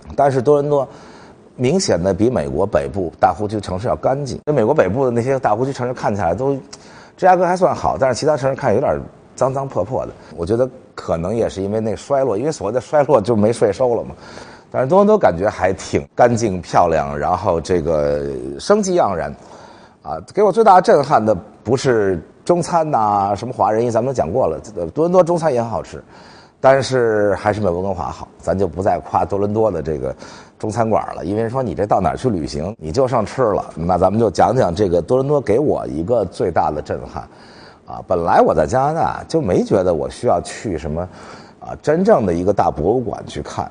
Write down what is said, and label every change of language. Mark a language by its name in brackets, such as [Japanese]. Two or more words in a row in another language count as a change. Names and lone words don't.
[Chinese] 但是多倫多明顯的比美國北部大湖區城市要乾淨，美國北部的那些大湖區城市看起來都，芝加哥還算好，但是其他城市看有點髒髒破破的。我覺得可能也是因為那個衰落，因為所謂的衰落就沒稅收了嘛。但是多倫多感覺還挺乾淨漂亮，然後這個生機盎然給我最大的震撼的不是中餐吶，什麼華人，因為咱們都講過了，多倫多中餐也很好吃，但是還是沒有溫哥華好。咱就不再誇多倫多的這個中餐館了，因為說你這到哪兒去旅行你就剩吃了。那咱們就講講這個多倫多給我一個最大的震撼本來我在加拿大就沒覺得我需要去什麼真正的一個大博物館去看。